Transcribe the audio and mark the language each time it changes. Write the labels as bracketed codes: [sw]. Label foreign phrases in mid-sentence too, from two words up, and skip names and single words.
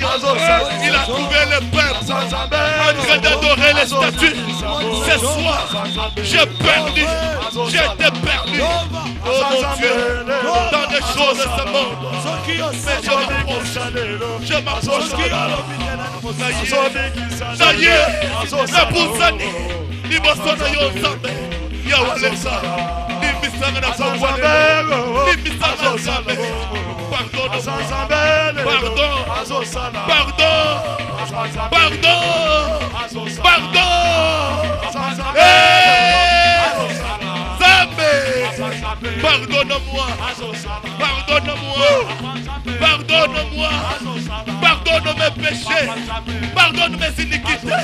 [fr] Il a trouvé le peuple en train d'adorer les statues. Ce soir, j'ai perdu, j'étais perdu. Oh mon Dieu, dans les choses de ce monde. Mais je m'approche. Ça y est, la Boussani, l'Ibosona Yosame, Yawalesa, l'Ibisanga na Pangwane, l'Ibisanga na Zame. Pardon, pardonne-moi, pardonne mes péchés, pardonne mes iniquités.